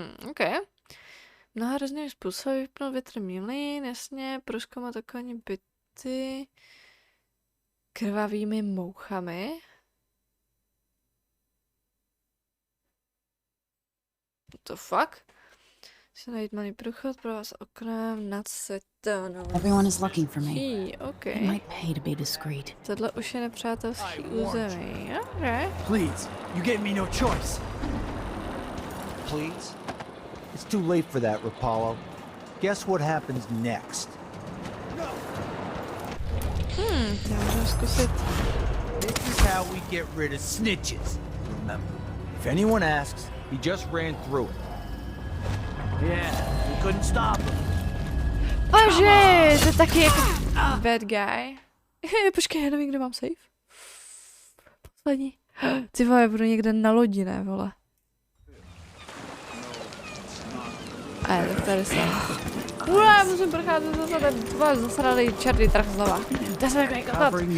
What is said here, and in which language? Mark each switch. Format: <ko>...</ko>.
<cs>OK. Mnoha různých způsobů vypnout větrný mlýn, jasně, prozkoumat okolní byty krvavými mouchami.</cs> <en>What the fuck?</en> <cs>Si najít malý průchod pro vás oknem nad setónou.</cs> <en>Everyone is looking for me. Okay. It might pay to be discreet.</en> <cs>Tohle už je nepřátelský území.</cs> <en>Okay. Please, you gave me no choice. Please? It's too late for that, Rapallo. Guess what happens next?</en> <cs>Já můžu zkusit.</cs> <en>This is how we get rid of snitches. Remember, if anyone asks, he just ran through it. Yeah, we couldn't stop him.</en> <cs>Bože, to je taky jako</cs> <en>bad guy.</en> <cs>Počkej, já nevím, kde mám save. Poslední. Ty vole, budu někde na lodi, ne, vole. Tak tady jsem. Musím procházet zase ten dva zasraný černý trh znova. To jsem takový kokot.</cs>